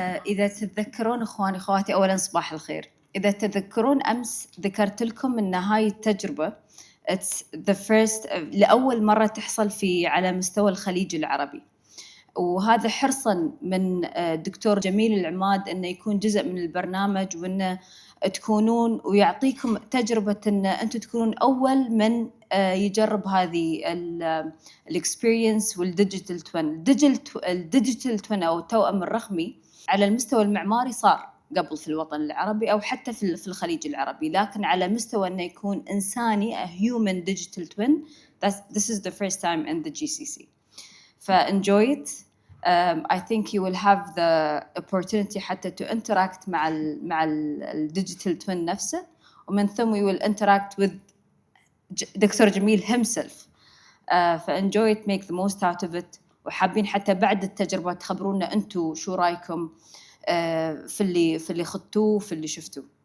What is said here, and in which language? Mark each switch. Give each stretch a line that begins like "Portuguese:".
Arabic: إذا تتذكرون إخواني أخواتي، أولا صباح الخير. إذا تتذكرون أمس ذكرت لكم أن هاي التجربة
English: it's the first
Arabic: لأول مرة تحصل على مستوى الخليج العربي، وهذا حرصا من دكتور جميل العماد أنه يكون جزء من البرنامج، وأنه تكونون ويعطيكم تجربة أن أنتم تكونون أول من يجرب هذه الاكسبيرينس والديجيتال توين. الديجيتال توين أو التوأم الرقمي على المستوى المعماري صار قبل في الوطن العربي أو حتى في الخليج العربي، لكن على مستوى أنه يكون إنساني
English: a human digital twin, this is the first time in the GCC. فenjoy it. I think you will have the opportunity
Arabic: حتى
English: to interact
Arabic: مع ال
English: digital twin
Arabic: نفسه، ومن ثم
English: we will interact with doctor جميل himself. فenjoy it, make the most out of it.
Arabic: وحابين حتى بعد التجربة تخبرونا أنتوا شو رأيكم في اللي خدتوه وفي اللي شفتوه.